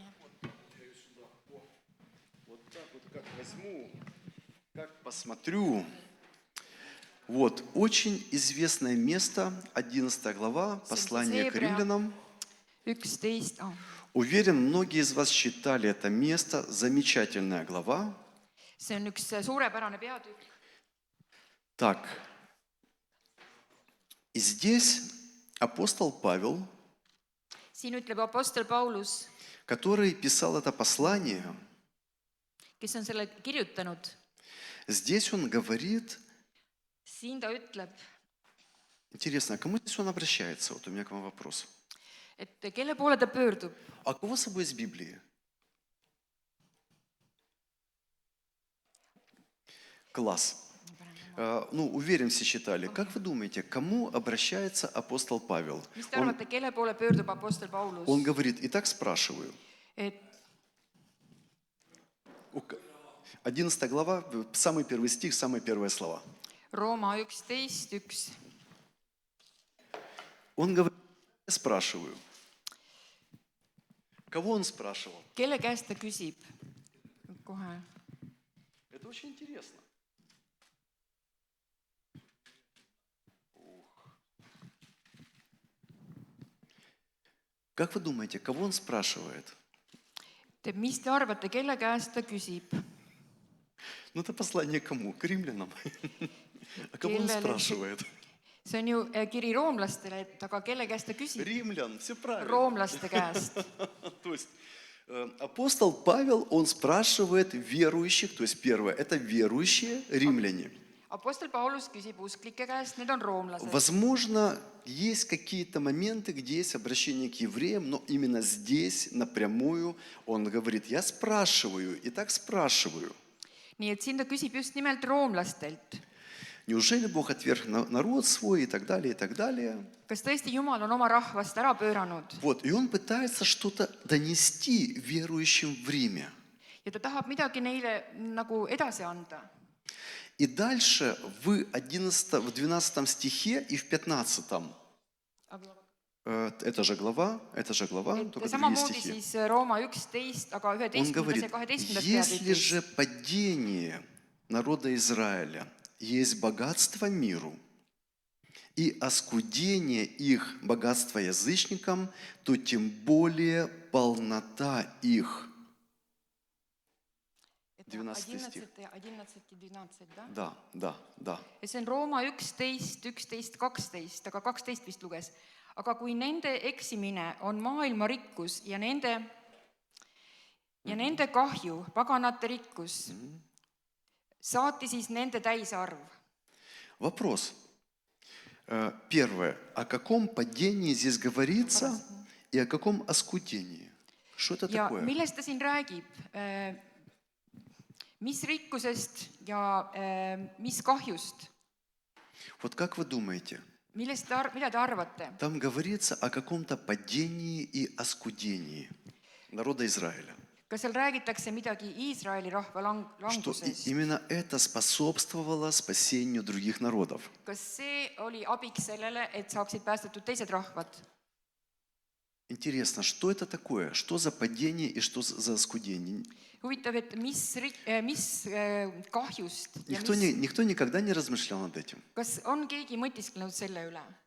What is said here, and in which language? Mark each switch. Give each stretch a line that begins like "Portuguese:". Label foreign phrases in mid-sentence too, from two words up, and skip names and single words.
Russian: Вот так вот как возьму, как посмотрю. Вот, очень известное место, 11 глава, послание к римлянам. 11. Уверен, многие из вас читали это место, замечательная глава.
Estonian: See on üks suurepärane peatükk.
Russian: Так, и здесь апостол Павел,
Estonian: Siin ütleb apostel Paulus,
Russian: который писал это послание,
Estonian: kes on selle kirjutanud.
Russian: здесь он говорит,
Estonian: Siin ta ütleb,
Russian: интересно, а кому здесь он обращается? Вот у меня к вам вопрос.
Estonian: et kelle poole ta pöördub.
Russian: А кого с собой из Библии? Класс. Ну, уверен, все читали. Как вы думаете, к кому обращается апостол Павел?
Estonian: Mis te arvate, kelle poole pöördub apostel Paulus?
Russian: Он говорит, и так спрашиваю.
Estonian: Et
Russian: 11 глава, самый первый стих, самые первые слова.
Estonian: Rooma 11.1.
Russian: Он говорит, я спрашиваю. Кого он спрашивал?
Estonian: Kelle käest ta küsib? Kohe.
Russian: Это очень интересно. Как вы думаете, кого он спрашивает?
Estonian: Mis te arvate, kelle käest ta küsib?
Russian: Ну, это послание кому? К римлянам. А кого он
Estonian: Kellele-
Russian: спрашивает?
Estonian: See on ju kiri roomlastele, et aga kelle käest ta küsib?
Russian: Римлян, все правильно.
Estonian: Roomlaste käest.
Russian: То есть апостол Павел, он спрашивает верующих, то есть первое, это верующие римляне.
Estonian: Apostel Paulus küsib usklike käest, need on roomlased.
Russian: Возможно, есть какие-то моменты, где есть обращение к евреям, но именно здесь напрямую он говорит, я спрашиваю, и так спрашиваю.
Estonian: Nii et siin ta küsib just nimelt roomlastelt.
Russian: Неужели Бог отверг народ свой и так далее, и так далее?
Estonian: Kas tõesti Jumal on oma rahvast ära pööranud?
Russian: Вот, и он пытается что-то донести верующим в Риме.
Estonian: Ja ta tahab midagi neile nagu edasi anda.
Russian: И дальше в 12 стихе и в 15, это же глава, только другие
Estonian: Samamoodi
Russian: стихи.
Estonian: siis Rooma 11, aga
Russian: Он 11. говорит,
Estonian: ja 12.
Russian: если
Estonian: peatükis.
Russian: же падение народа Израиля есть богатство миру и оскудение их богатства язычникам, то тем более полнота их. 12 стих.
Estonian: 11 ja 12, да?
Russian: Да.
Estonian: Ja see on Rooma 11, 11, 12, aga 12 vist luges. Aga kui nende eksimine on maailma rikkus ja nende kahju, paganate rikkus, saati siis nende täisarv.
Russian: Вопрос. Первое. О каком падении здесь говорится и о каком оскудении? Что это
Estonian: Ja
Russian: такое?
Estonian: millest ta siin räägib? Mis rikkusest ja mis kahjust?
Russian: Вот как вы думаете,
Estonian: mida te arvate?
Russian: там говорится о каком-то падении и оскудении народа Израиля.
Estonian: Kas seal räägitakse midagi Iisraeli rahva
Russian: Что
Estonian: langusest?
Russian: именно это способствовало спасению других народов.
Estonian: Kas see oli abiks sellele, et saaksid päästetud teised rahvad?
Russian: Интересно, что это такое? Что за падение и что за оскудение?
Estonian: Huvitav, et mis kahjust ja
Russian: Никто никогда не размышлял над этим.
Estonian: kas on keegi mõtisklenud selle üle?